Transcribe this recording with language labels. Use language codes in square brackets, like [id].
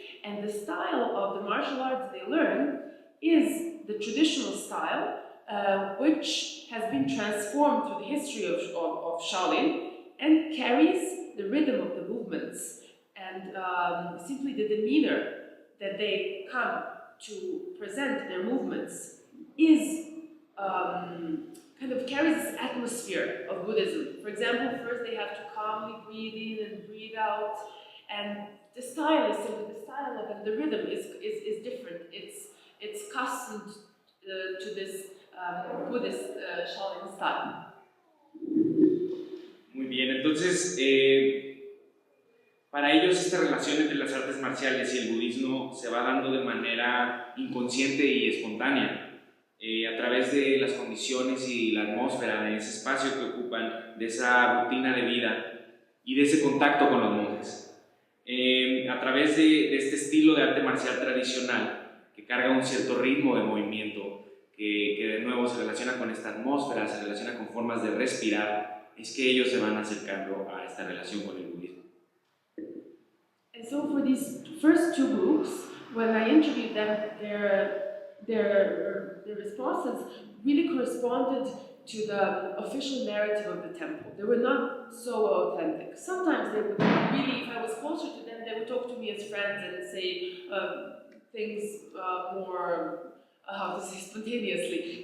[en] And the style of the martial arts they learn is the traditional style, which has been transformed through the history of Shaolin and carries the rhythm of the movements and simply the demeanor that they come to present their movements is kind of carries this atmosphere of Buddhism. For example, first they have to calmly breathe in and breathe out, and the style is simply the style of it. The rhythm is different. It's accustomed to this Buddhist Shaolin style. [es] Muy bien, entonces para ellos esta relación entre las artes marciales y el budismo se va dando de manera inconsciente y espontánea. A través de las condiciones y la atmósfera de ese espacio que ocupan, de esa rutina de vida y de ese contacto con los monjes. A través de este estilo de arte marcial tradicional que carga un cierto ritmo de movimiento, que de nuevo se relaciona con esta atmósfera, se relaciona con formas de respirar, es que ellos se van acercando a esta relación con el budismo. [en] And so for these first two groups, when I interviewed them, their responses really corresponded to the official narrative of the temple. They were not so authentic. Sometimes they would really, if I was closer to them, they would talk to me as friends and say things more, how to say, spontaneously.